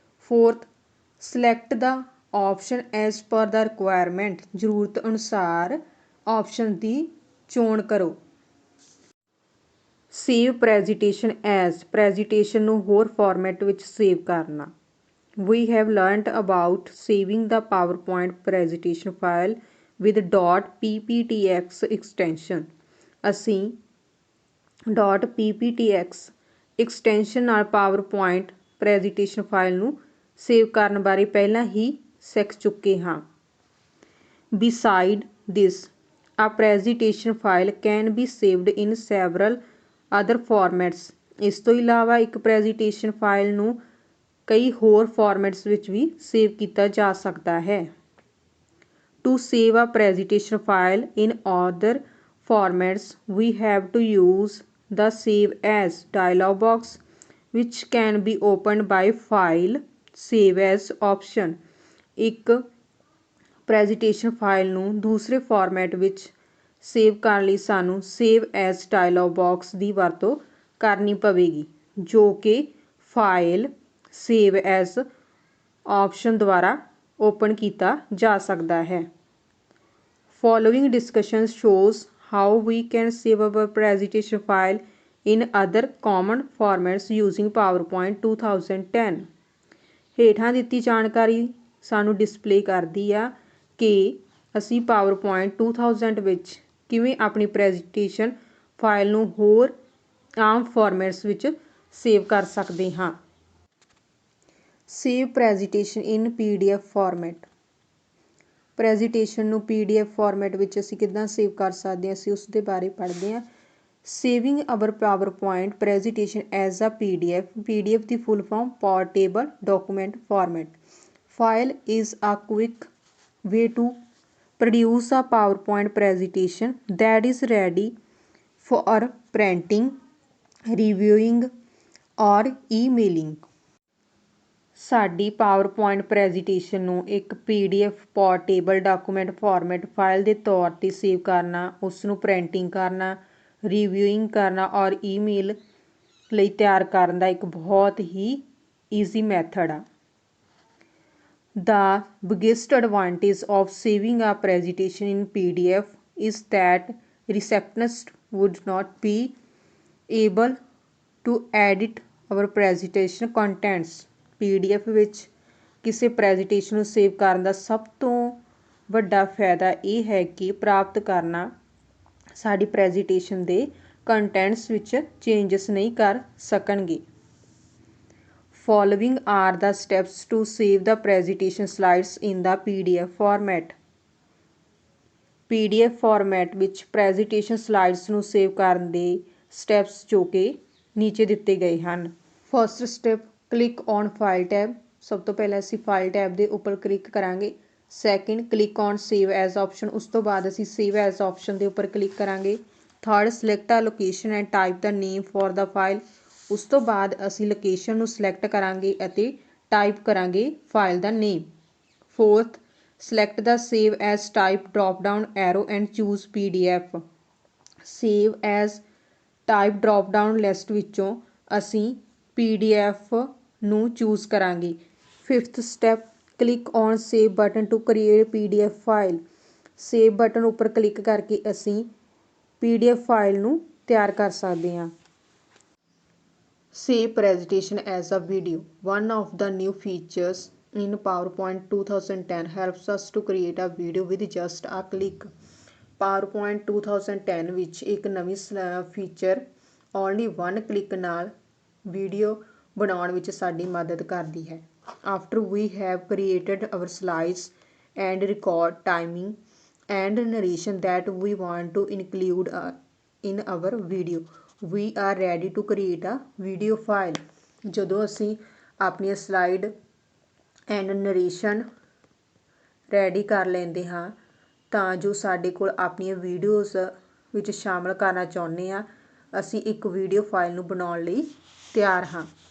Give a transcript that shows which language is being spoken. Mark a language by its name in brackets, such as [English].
[English] fourth, select the option as per the requirement, [Punjabi] ਜ਼ਰੂਰਤ ਅਨੁਸਾਰ option ਦੀ ਚੋਣ ਕਰੋ। [English] save presentation as, [Punjabi] ਪ੍ਰੈਜੈਂਟੇਸ਼ਨ ਨੂੰ ਹੋਰ ਫਾਰਮੈਟ ਵਿੱਚ ਸੇਵ ਕਰਨਾ। [English] We have learnt about saving the PowerPoint presentation file with .pptx extension. [Punjabi] ਅਸੀਂ .pptx extension ਨਾਲ PowerPoint ਪ੍ਰੈਜੈਂਟੇਸ਼ਨ ਫਾਈਲ ਨੂੰ ਸੇਵ ਕਰਨ ਬਾਰੇ ਪਹਿਲਾਂ ਹੀ ਸਿੱਖ ਚੁੱਕੇ ਹਾਂ। [English] Beside this, a presentation file can be saved in several other formats. [Punjabi] ਇਸ ਤੋਂ ਇਲਾਵਾ ਇੱਕ ਪ੍ਰੈਜੈਂਟੇਸ਼ਨ ਫਾਈਲ ਨੂੰ ਕਈ ਹੋਰ ਫਾਰਮੈਟਸ ਵਿੱਚ ਵੀ ਸੇਵ ਕੀਤਾ ਜਾ ਸਕਦਾ ਹੈ। [English] To save a presentation file in other formats, we have to use the Save As dialog box, which can be opened by File, Save As option. [Punjabi] ਇੱਕ ਪ੍ਰੈਜੈਂਟੇਸ਼ਨ ਫਾਈਲ ਨੂੰ ਦੂਸਰੇ ਫਾਰਮੈਟ ਵਿੱਚ save ਕਰਨ ਲਈ ਸਾਨੂੰ ਸੇਵ ਐਜ਼ ਡਾਇਲੌਗ ਬਾਕਸ ਦੀ ਵਰਤੋਂ ਕਰਨੀ ਪਵੇਗੀ, ਜੋ ਕਿ ਫਾਈਲ ਸੇਵ ਐਜ਼ ਆਪਸ਼ਨ ਦੁਆਰਾ ਓਪਨ ਕੀਤਾ ਜਾ ਸਕਦਾ ਹੈ। [English] Following discussion shows how we can save our presentation file in other common formats using PowerPoint 2010. [Punjabi] ਹੇਠਾਂ ਦਿੱਤੀ ਜਾਣਕਾਰੀ ਸਾਨੂੰ ਡਿਸਪਲੇ ਕਰਦੀ ਆ ਕਿ ਅਸੀਂ PowerPoint 2000 ਵਿੱਚ ਕਿਵੇਂ ਆਪਣੀ ਪ੍ਰੈਜੈਂਟੇਸ਼ਨ ਫਾਈਲ ਨੂੰ ਹੋਰ ਆਮ ਫਾਰਮੈਟਸ ਵਿੱਚ ਸੇਵ ਕਰ ਸਕਦੇ ਹਾਂ। [English] Save presentation in PDF format. [Punjabi] ਪ੍ਰੈਜੈਂਟੇਸ਼ਨ ਨੂੰ PDF ਫਾਰਮੈਟ ਵਿੱਚ ਅਸੀਂ ਕਿੱਦਾਂ ਸੇਵ ਕਰ ਸਕਦੇ ਹਾਂ, ਅਸੀਂ ਉਸ ਦੇ ਬਾਰੇ ਪੜ੍ਹਦੇ ਹਾਂ। [English] Saving our PowerPoint presentation as a PDF. [Punjabi] PDF ਦੀ full form [English] Portable Document Format. File is a quick way to produce a PowerPoint presentation that is ready for printing, reviewing or emailing। [Punjabi] ਸਾਡੀ PowerPoint presentation ਨੂੰ ਇੱਕ PDF portable document format file ਦੇ ਤੌਰ 'ਤੇ save ਕਰਨਾ, ਉਸ ਨੂੰ printing ਕਰਨਾ, ਰਿਵਿਊਇੰਗ ਕਰਨਾ ਔਰ ਈਮੇਲ ਲਈ ਤਿਆਰ ਕਰਨ ਦਾ ਇੱਕ ਬਹੁਤ ਹੀ ਈਜ਼ੀ ਮੈਥਡ ਆ। [English] The biggest advantage of saving a presentation in PDF is that receptionists would not be able to edit our presentation contents। [Punjabi] PDF ਵਿੱਚ ਕਿਸੇ ਪ੍ਰੈਜੈਂਟੇਸ਼ਨ ਨੂੰ ਸੇਵ ਕਰਨ ਦਾ ਸਭ ਤੋਂ ਵੱਡਾ ਫਾਇਦਾ ਇਹ ਹੈ ਕਿ ਪ੍ਰਾਪਤ ਕਰਨਾ ਸਾਡੀ ਪ੍ਰੈਜੈਂਟੇਸ਼ਨ ਦੇ ਕੰਟੈਂਟਸ ਵਿੱਚ ਚੇਂਜਸ ਨਹੀਂ ਕਰ ਸਕਣਗੇ। [English] Following are the steps to save the presentation slides in the PDF format। [Punjabi] PDF format ਵਿੱਚ ਪ੍ਰੈਜੈਂਟੇਸ਼ਨ ਸਲਾਈਡਸ ਨੂੰ ਸੇਵ ਕਰਨ ਦੇ ਸਟੈਪਸ ਜੋ ਕਿ ਨੀਚੇ ਦਿੱਤੇ ਗਏ ਹਨ। [English] First step, click on file tab. [Punjabi] ਸਭ ਤੋਂ ਪਹਿਲਾਂ ਅਸੀਂ ਫਾਈਲ ਟੈਬ ਦੇ ਉੱਪਰ ਕਲਿੱਕ ਕਰਾਂਗੇ। [English] Second, click on save as option. [Punjabi] ਉਸ ਤੋਂ ਬਾਅਦ ਅਸੀਂ ਸੇਵ ਐਜ਼ ਆਪਸ਼ਨ ਦੇ ਉੱਪਰ ਕਲਿੱਕ ਕਰਾਂਗੇ। [English] Third, select a location and type the name for the file. [Punjabi] ਉਸ ਤੋਂ ਬਾਅਦ ਅਸੀਂ ਲੋਕੇਸ਼ਨ ਨੂੰ ਸਿਲੈਕਟ ਕਰਾਂਗੇ ਅਤੇ ਟਾਈਪ ਕਰਾਂਗੇ file ਦਾ name. [English] Fourth, select the save as type drop down arrow and choose PDF। [Punjabi] Save as type drop down list ਵਿੱਚੋਂ ਅਸੀਂ PDF ਨੂੰ ਚੂਜ਼ ਕਰਾਂਗੇ। [English] Fifth step, click on save button to create PDF file. [Punjabi] Save button ਉੱਪਰ click ਕਰਕੇ ਅਸੀਂ PDF file ਨੂੰ ਤਿਆਰ ਕਰ ਸਕਦੇ ਹਾਂ। [English] Save presentation as a video. One of the new features in PowerPoint 2010 helps us to create a video with just a click. [Punjabi] PowerPoint 2010 ਵਿੱਚ ਇੱਕ ਨਵੀਂ ਫੀਚਰ ਓਨਲੀ ਵਨ ਕਲਿੱਕ ਨਾਲ ਵੀਡੀਓ ਬਣਾਉਣ ਵਿੱਚ ਸਾਡੀ ਮਦਦ ਕਰਦੀ ਹੈ। [English] After we have created our slides and record timing and narration that we want to include in our video, we are ready to create a video file। [Punjabi] ਜਦੋਂ ਅਸੀਂ ਆਪਣੀਆਂ ਸਲਾਈਡ ਐਂਡ ਨਰੇਸ਼ਨ ਰੈਡੀ ਕਰ ਲੈਂਦੇ ਹਾਂ ਤਾਂ ਜੋ ਸਾਡੇ ਕੋਲ ਆਪਣੀਆਂ ਵੀਡੀਓਜ਼ ਵਿੱਚ ਸ਼ਾਮਲ ਕਰਨਾ ਚਾਹੁੰਦੇ ਹਾਂ, ਅਸੀਂ ਇੱਕ ਵੀਡੀਓ ਫਾਈਲ ਨੂੰ ਬਣਾਉਣ ਲਈ ਤਿਆਰ ਹਾਂ।